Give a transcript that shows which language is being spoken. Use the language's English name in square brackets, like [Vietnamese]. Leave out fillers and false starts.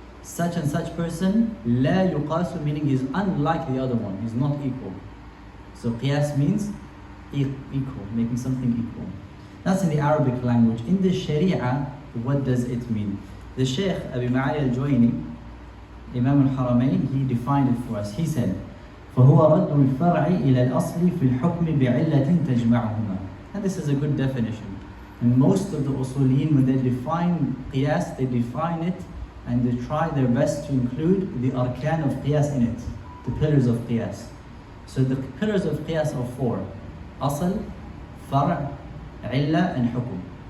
[English] Such and such person, [Arabic] لَا يُقَاسُ, [English] meaning he's unlike the other one, he's not equal. So qiyas means equal, making something equal. That's in the Arabic language. In the Sharia, what does it mean? The Shaykh Abi Ma'ali al-Juwayni, Imam al-Haramain, he defined it for us. He said, [Arabic] فَهُوَ رَدُّ الْفَرْعِ إِلَى الْأَصْلِ فِي الْحُكْمِ بِعِلَّةٍ تَجْمَعُهُمَا. [English] And this is a good definition. And most of the usuliyin, when they define qiyas, they define it and they try their best to include the arkan of qiyas in it, the pillars of qiyas. So the pillars of qiyas are four: asl, far', illa, and hukum.